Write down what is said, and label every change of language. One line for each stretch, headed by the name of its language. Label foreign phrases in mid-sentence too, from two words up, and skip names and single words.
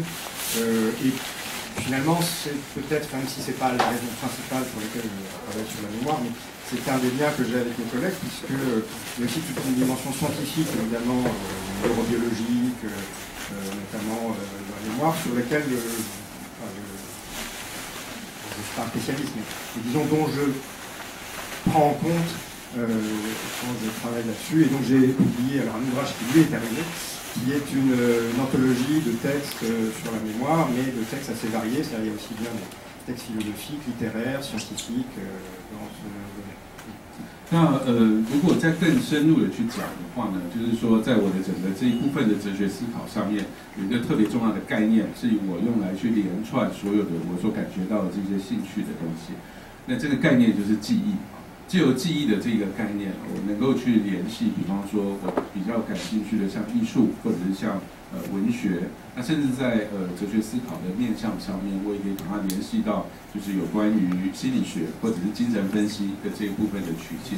French: Et finalement, c'est peut-être, même si ce n'est pas la raison principale pour laquelle je travaille sur la mémoire, mais c'est un des liens que j'ai avec mes collègues, puisque il y a aussi toute une dimension scientifique, évidemment, neurobiologique, notamment dans la mémoire, sur laquelle je ne suis pas un spécialiste, mais disons dont je prends en compte quand je travaille là-dessus. Et donc j'ai publié un ouvrage qui lui est arrivé, qui est une anthologie de textes sur la mémoire, mais de textes assez variés, c'est-à-dire il y a aussi bien des textes philosophiques, littéraires, scientifiques dans ce domaine.
Chinese: 那如果再更深入的去讲的话呢，就是说，在我的整个这一部分的哲学思考上面，有一个特别重要的概念，是我用来去连串所有的我所感觉到的这些兴趣的东西。那这个概念就是记忆。藉由记忆的这个概念，我能够去联系，比方说我比较感兴趣的像艺术，或者是像文学，那甚至在哲学思考的面向上面，我也可以把它联系到就是有关于心理学或者是精神分析的这一部分的取径。